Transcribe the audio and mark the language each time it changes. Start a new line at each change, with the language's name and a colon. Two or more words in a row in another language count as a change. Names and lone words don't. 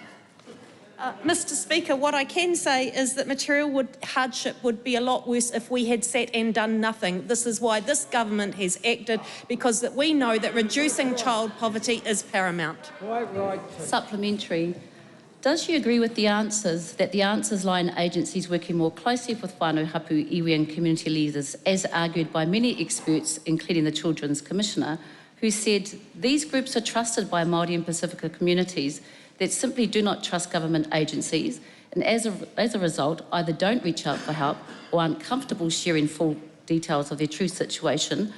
English: Mr Speaker, what I can say is that material hardship would be a lot worse if we had sat and done nothing. This is why this government has acted, because that we know that reducing child poverty is paramount. Supplementary. Does she agree with the answers, that the answers lie in agencies working more closely with
Māori: whānau hapu, iwi
English: and community leaders, as argued by many experts, including the Children's Commissioner, who said these groups are trusted by Māori and Pacifica communities that simply do not trust government agencies, and as a result either don't reach out for help or aren't comfortable sharing full details of their true situation?